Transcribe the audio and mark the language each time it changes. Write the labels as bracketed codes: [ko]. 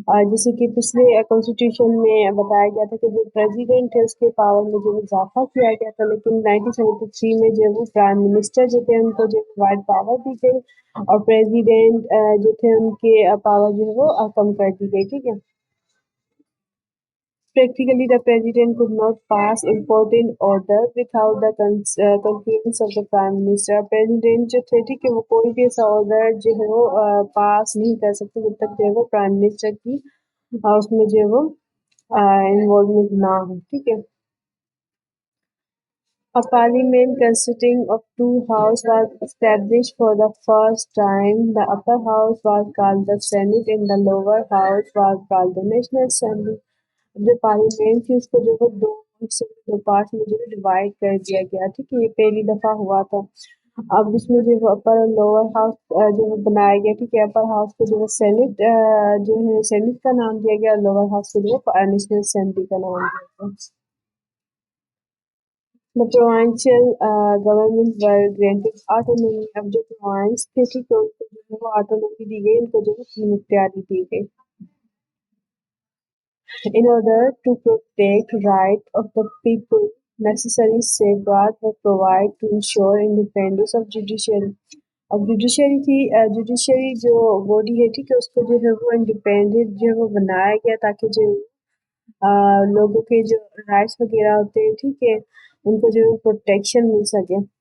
[ur] جیسے کہ پچھلے کانسٹیٹیوشن میں بتایا گیا تھا کہ جو پریزیڈنٹ ہے اس کے پاور میں جو اضافہ کیا گیا تھا، لیکن 1973 میں جو وہ پرائم منسٹر جو تھے ان کو جو وائڈ پاور دی گئی اور پریزیڈنٹ جو تھے ان کے پاور جو ہے وہ کم کر دی گئی. ٹھیک ہے. [en] Practically, the president could not pass important order without the concurrence of the prime minister. [ur] President جو تھے ٹھیک ہے وہ کوئی بھی ایسا آرڈر جو ہے وہ پاس نہیں کر سکتے جب تک جو ہے وہ پرائم منسٹر کی اس میں جو ہے وہ انوالومنٹ نہ ہو. ٹھیک ہے. [en] A parliament consisting of two houses was established for the first time. The upper house was called the Senate and the lower house was called the National Assembly. [ur] جو parliament تھی اس کو جو ہے دو پارٹ میں جو ہے ڈیوائڈ کر دیا گیا. ٹھیک ہے. یہ پہلی دفعہ ہوا تھا. اب اس میں جو اپر اور لوور ہاؤس جو ہے بنایا گیا. ٹھیک ہے. اپر ہاؤس کو جو ہے سینٹ جو ہے سینٹ کا نام دیا گیا اور لوور ہاؤس کو جو ہے نیشنل اسمبلی کا نام دیا گیا. [en] The provincial government were granted autonomy. [ur] اب جو پروونس تھے ٹھیک ہے ان کو جو ہے وہ آٹونومی دی گئی، ان کو جو ہے مختاری دی گئی. [en] In order to protect rights of the people, necessary safeguards were provided to ensure independence of judiciary. [ur] اب جوڈیشری تھی، جوڈیشری جو باڈی ہے ٹھیک ہے اس کو جو ہے وہ انڈیپینڈنٹ جو ہے وہ بنایا گیا تاکہ جو لوگوں کے جو رائٹس وغیرہ ہوتے ہیں ٹھیک ہے ان کو جو ہے پروٹیکشن مل سکے.